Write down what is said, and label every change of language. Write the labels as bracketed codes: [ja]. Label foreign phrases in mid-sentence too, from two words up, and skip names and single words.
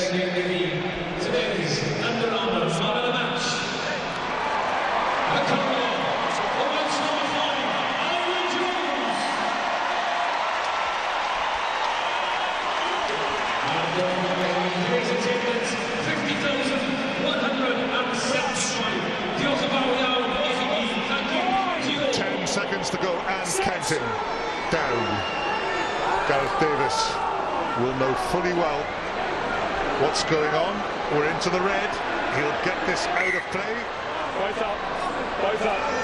[en] Today's Under Armour Man of the Match. The Commodore, Women's number 5, Aaron Jones. And today's attendance, 50,175. [cy] Diolch yn fawr iawn i chi gyd. [en] Thank you. 10 seconds to go and counting down. Gareth Davis will know fully well what's going on. We're into the red. He'll get this out of play. Both up. Both up.